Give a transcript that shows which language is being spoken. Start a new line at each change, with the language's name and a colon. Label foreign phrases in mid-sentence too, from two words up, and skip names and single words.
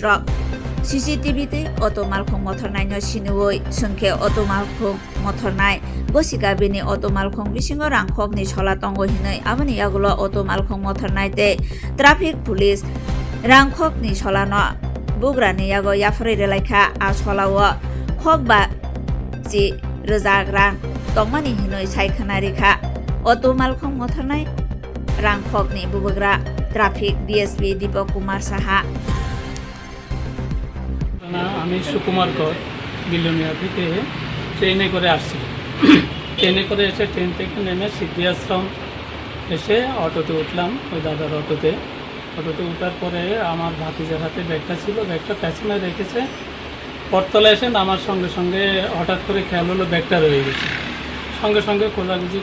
Kok Borok: rok CCTV te otomal khong mothornai no sinuoi sungke otomal khong mothornai bosika bini otomal khong bisingo rangkhok ni chola tongo hinai aboni yagulo otomal khong mothornai te
English: traffic police
Kok Borok: rangkhok ni chola no bugra ni yago yafrei relaikha a cholawo khokba ji rejagrang tongmani hinoi saikhana rekha otomal khong mothornai rangkhok ni bubagra
English: traffic DSP
Kok Borok: Deepak Kumar Saha
Bangla: আমি সুকুমার কর বিলোনিয়া থেকে ট্রেনে করে আসছি ট্রেনে করে এসে ট্রেন থেকে নেমে সিদ্ধি আশ্রম এসে অটোতে উঠলাম ওই দাদার অটোতে ওঠার পরে আমার ভাতিজার হাতে ব্যাগটা ছিল ব্যাগটা পেছনে রেখেছে পরতলা এসে নামার সঙ্গে সঙ্গে হঠাৎ করে খেয়াল হলো ব্যাগটা রয়ে গেছে সঙ্গে সঙ্গে খোঁজাখুঁজি